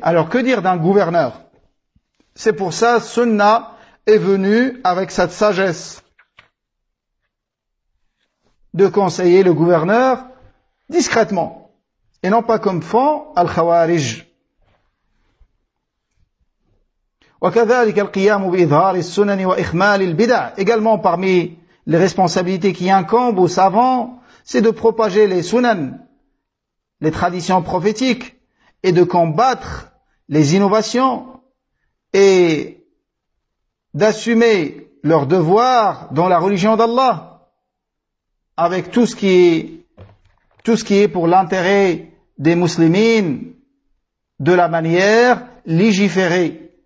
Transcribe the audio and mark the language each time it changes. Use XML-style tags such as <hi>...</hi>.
<fr>Alors que dire d'un gouverneur? C'est pour ça, Sunna est venu avec cette sagesse de conseiller le gouverneur discrètement et non pas comme font Al-Khawarij.</fr> <ar>وكذلك القيام بإظهار السنن وإخمال البدع.</ar> <fr>Également parmi les responsabilités qui incombent aux savants, c'est de propager les sunan, les traditions prophétiques, et de combattre les innovations et d'assumer leur devoir dans la religion d'Allah avec tout ce qui est pour l'intérêt des musulmans, de la manière légiférée.</fr>